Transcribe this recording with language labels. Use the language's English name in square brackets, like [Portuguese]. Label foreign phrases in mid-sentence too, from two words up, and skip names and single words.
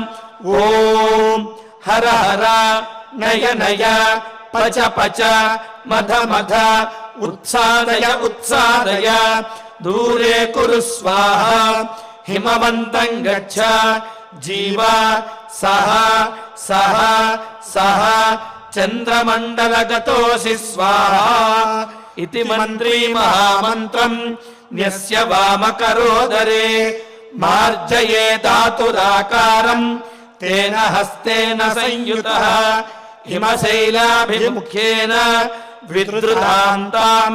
[Sanskrit] ఓం హర హర నయ నయ పచ పచ మధ మధ ఉత్సాదయ ఉత్సాదయ దూరే కురు స్వాహా. హిమవంతం గచ్చ జీవ సహ సహ సహ చంద్రమండలగతోసి స్వాహా. इति मन्त्री महामन्त्रं न्यस्य वामकरोदरे मार्जयेदातुराकारं तेन हस्तेन संयुतः हिमशैलाभिमुख्येन विद्रुतान्तां